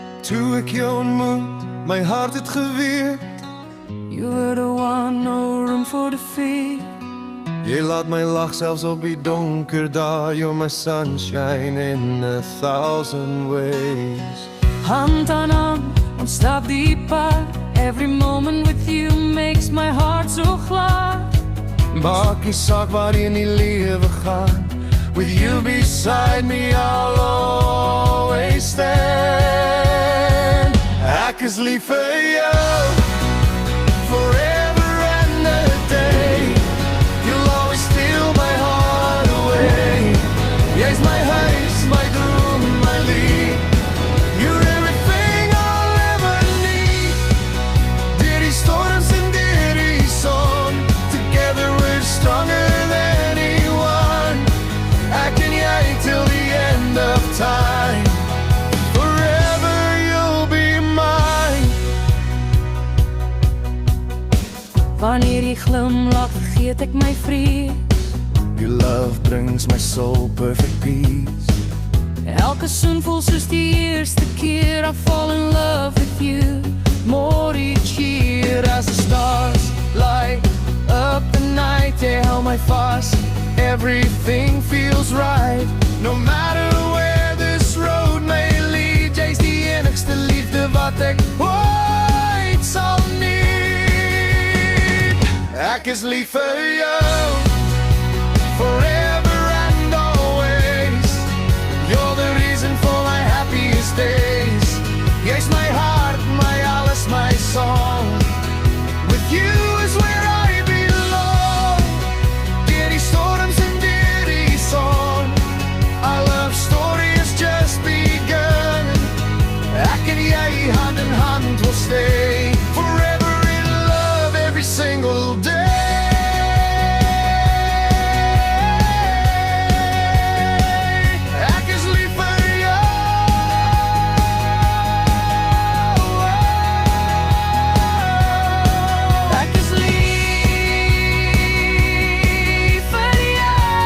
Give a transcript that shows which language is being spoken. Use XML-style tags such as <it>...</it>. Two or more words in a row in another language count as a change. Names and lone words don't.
<af>Toe ek jou ontmoet, my hart het geweet.</af> <en>You were the one, no room for defeat.</en> <af>Jy laat my lag selfs op die donker dae.</af> <en>You're my sunshine in 1,000 ways.</en> <af>Hand aan hand, ons stap die pad.</af> <en>Every moment with you makes my heart so glad.</en> <af>Maak nie saak waarheen die lewe gaan.</af> <en>With you beside me I'll always stand.</en> <af>Ek is lief vir jou,</af> <en>forever and a day. You'll always steal my heart away.</en> <af>Jy's my huis, my droom, my lief.</af> <en>You're everything I'll ever need.</en> <af>Deur die storms en deur die son,</af> <en>together we're stronger than anyone.</en> <af>Ek en jy</af> <en>till the end of time. Forever you'll be mine.</en> <af>Wanneer jy glimlach, vergeet ek my vrees.</af> <en>Your love brings my soul perfect peace.</en> <af>Elke soen voel soos die eerste keer.</af> <en>I fall in love with you more each year. As the stars light up the night, they held my fast. Everything feels right. No matter where this road may lead.</en> <af>Jy's die enigste liefde wat ek ooit sal need. Ek is lief vir jou,</af> <en>forever and always. You're the reason for my happiest days.</en> <af>Jy's my heart, my alles, my song.</af> <en>With you is where I belong.</en> <af>Deur die storms en deur die son,</af> <en>our love story has just begun.</en> <af>Ek en jy hand in hand</af> <en>will stay. Forever in love every single day.</en> <af>Ek is lief vir jou. Ek is lief vir jou.</af>